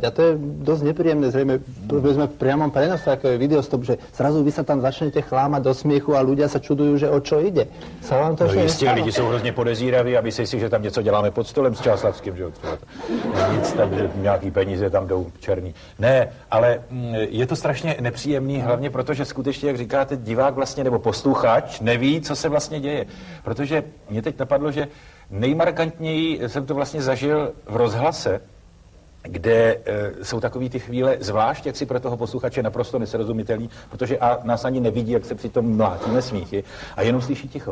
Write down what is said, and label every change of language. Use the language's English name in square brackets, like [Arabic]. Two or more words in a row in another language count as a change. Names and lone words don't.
[Slovak] A to je dosť nepríjemné, zrejme sme v priamom prenose, ako je videostop, že zrazu vy sa tam začnete chlámať do smiechu a ľudia sa čudujú, že o čo ide. Sa vám to [Czech] jistě, lidi jsou hrozně podezíraví a myslí si, že tam něco děláme pod stolem s Čáslavským, že nic tam, že nějaký peníze tam jdou černý. Ne, ale je to strašně nepříjemný, hlavně protože skutečně, jak říkáte, divák vlastně nebo posluchač neví, co se vlastně děje. Protože mě teď napadlo, že nejmarkantněji jsem to vlastně zažil v rozhlase, kde jsou takový ty chvíle, zvlášť jak si pro toho posluchače naprosto nesrozumitelný, protože nás ani nevidí, jak se přitom mlátíme smíchy a jenom slyší ticho.